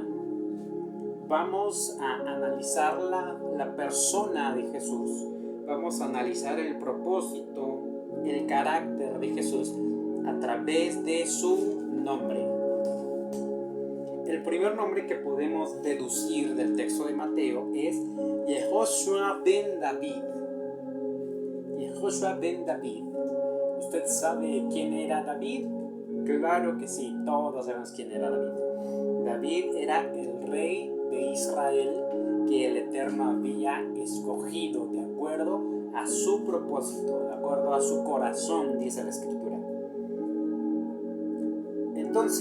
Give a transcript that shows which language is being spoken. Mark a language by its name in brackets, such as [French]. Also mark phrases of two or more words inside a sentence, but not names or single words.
[Spanish] Vamos a analizar la persona de Jesús, vamos a analizar el propósito, el carácter de Jesús a través de su nombre. El primer nombre que podemos deducir del texto de Mateo es Yehoshua ben David. Yehoshua ben David. ¿Usted sabe quién era David? Claro que sí, todos sabemos quién era David. David era el rey de Israel que el Eterno había escogido de acuerdo a su propósito, de acuerdo a su corazón, dice la Escritura.